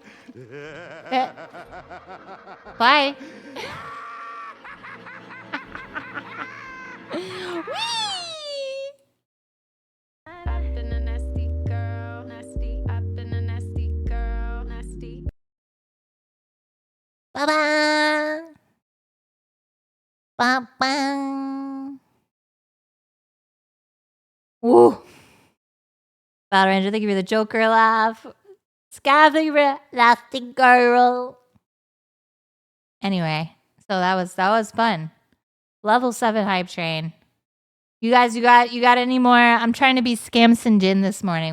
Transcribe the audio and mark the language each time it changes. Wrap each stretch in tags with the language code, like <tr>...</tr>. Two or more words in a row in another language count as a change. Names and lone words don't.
<en>Bye. I've been a nasty girl, nasty. I've been a nasty girl, nasty. Ba-ba. Ba-bang. Woo. Battle Ranger, thank you for the Joker laugh. Scav, thank you for the nasty girl. Anyway, so that was fun. Level 7 hype train. You guys, you got any more? I'm trying to be Scamson Jin this morning.</en>